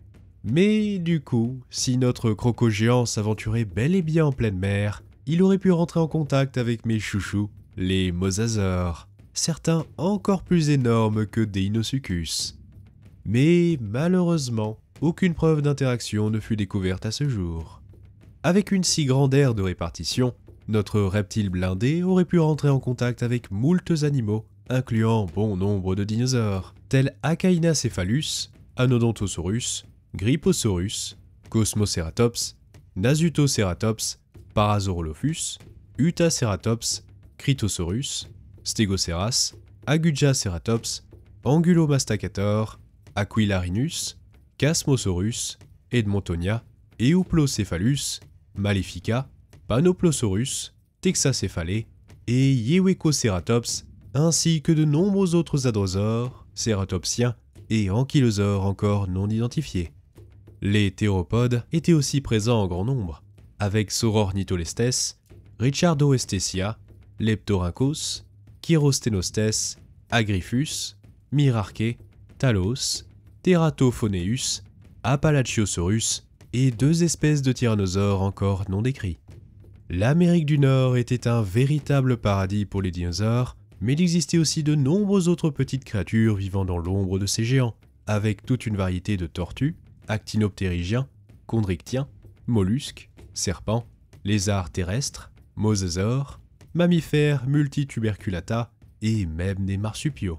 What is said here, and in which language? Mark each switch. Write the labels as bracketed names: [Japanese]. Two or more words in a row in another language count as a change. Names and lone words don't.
[French] Mais du coup, si notre croco géant s'aventurait bel et bien en pleine mer, il aurait pu rentrer en contact avec mes chouchous, les mosasaures, certains encore plus énormes que Deinosuchus. Mais malheureusement, aucune preuve d'interaction ne fut découverte à ce jour. Avec une si grande aire de répartition, notre reptile blindé aurait pu rentrer en contact avec moultes animaux, incluant bon nombre de dinosaures, tels Acainacephalus, Anodontosaurus, Gryposaurus, Cosmoceratops, Nasutoceratops, Parasaurolophus, Utaceratops, Critosaurus, Stegoceras, Agujaceratops, Angulomastacator, Aquilarinus, Chasmosaurus, Edmontonia, Euplocephalus, Malefica, Panoplosaurus, Texacéphalé et Yewecoceratops, ainsi que de nombreux autres hadrosaures, cératopsiens et ankylosaures encore non identifiés. Les théropodes étaient aussi présents en grand nombre, avec Saurornitholestes, Richardoestesia, Leptorhynchos, Chirostenostes, Agriphus, Myrarché, Talos, Teratophoneus, Appalachiosaurus et 2 espèces de tyrannosaures encore non décrits. L'Amérique du Nord était un véritable paradis pour les dinosaures, mais il existait aussi de nombreuses autres petites créatures vivant dans l'ombre de ces géants, avec toute une variété de tortues, actinoptérygiens, chondrichtiens, mollusques, serpents, lézards terrestres, mosasaures, mammifères multituberculata et même des marsupiaux.